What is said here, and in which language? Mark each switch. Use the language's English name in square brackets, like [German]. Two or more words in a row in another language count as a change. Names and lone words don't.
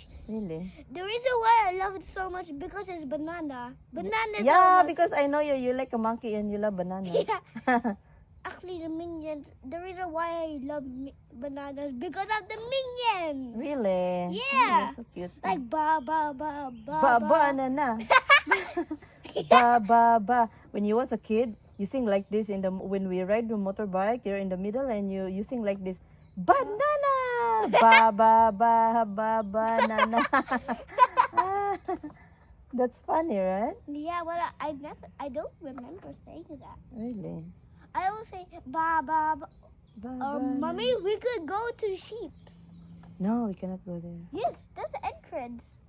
[English] Really? The reason why I love it so much because it's banana. Bananas. Yeah, are because I know you like a monkey and you love banana. yeah. Actually, the minions. The reason why I love bananas because of the minions. Really? Yeah. Oh, so cute. Like ba ba ba ba Ba banana. Ba ba ba. When you was a kid, you sing like this when we ride the motorbike. You're in the middle and you sing like this. Banana. Ba ba ba ba banana. That's funny, right? Yeah, well, I don't remember saying that. Really? I always say ba ba ba. Ba, ba, Mommy, we could go to Sheep's. No, we cannot go there. Yes, that's the entrance.